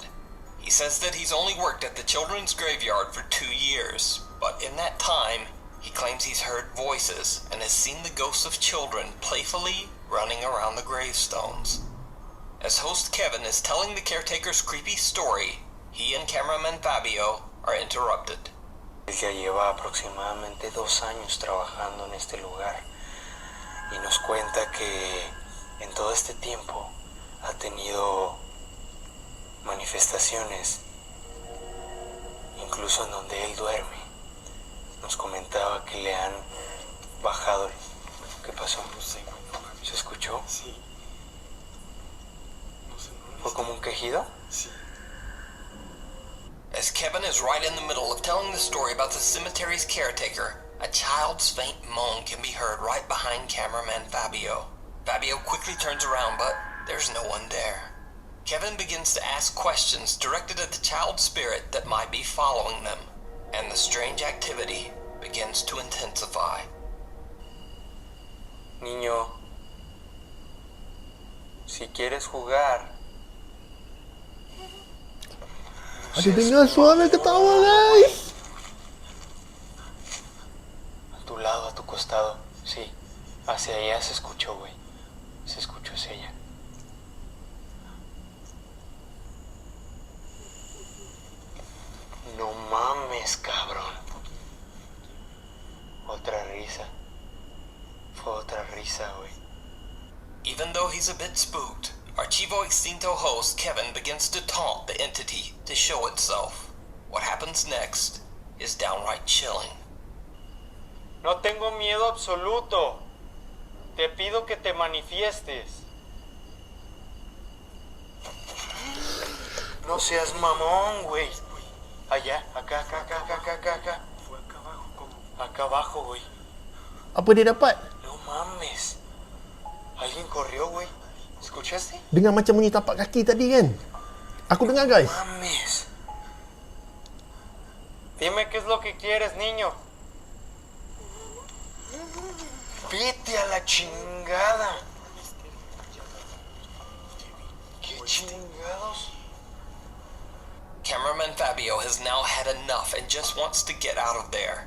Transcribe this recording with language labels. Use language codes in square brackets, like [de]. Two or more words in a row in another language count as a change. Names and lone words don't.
[en] He says that he's only worked at the children's graveyard for 2 years, but in that time, he claims he's heard voices and has seen the ghosts of children playfully running around the gravestones. As host Kevin is telling the caretaker's creepy story, he and cameraman Fabio are interrupted. [es] Ya lleva aproximadamente 2 años trabajando en este lugar y nos cuenta que en todo este tiempo ha tenido manifestaciones, incluso en donde él duerme. Nos comentaba que le han bajado. ¿Qué pasó? No sé. ¿Se escuchó? Sí. ¿Fue como un quejido? Sí. [en] As Kevin is right in the middle of telling the story about the cemetery's caretaker, a child's faint moan can be heard right behind cameraman Fabio. Fabio quickly turns around, but there's no one there. Kevin begins to ask questions directed at the child spirit that might be following them, and the strange activity begins to intensify. [es] Niño, si quieres jugar. [ms] Ada dengar suara ketawa, guys. [es] A tu lado, a tu costado. Sí, hacia allá se escuchó, güey. Se escuchó hacia allá. No mames, cabrón. Otra risa. Fue otra risa, güey. [en] Even though he's a bit spooked, Archivo Extinto host Kevin begins to taunt the entity to show itself. What happens next is downright chilling. [es] No tengo miedo absoluto. Te pido que te manifiestes. No seas mamón, güey. Allá, acá. Fue acá abajo, ¿cómo? Acá abajo, güey. [ms] Apa dia dapat? [es] No mames. Alguien corrió, güey. ¿Escuchaste? [ms] Dengar macam bunyi tapak kaki tadi kan? Aku dengar, guys. [es] Mames. Dime qué es lo que quieres, niño. Vete a la chingada. ¿Qué chingados? [en] Cameraman Fabio has now had enough and just wants to get out of there.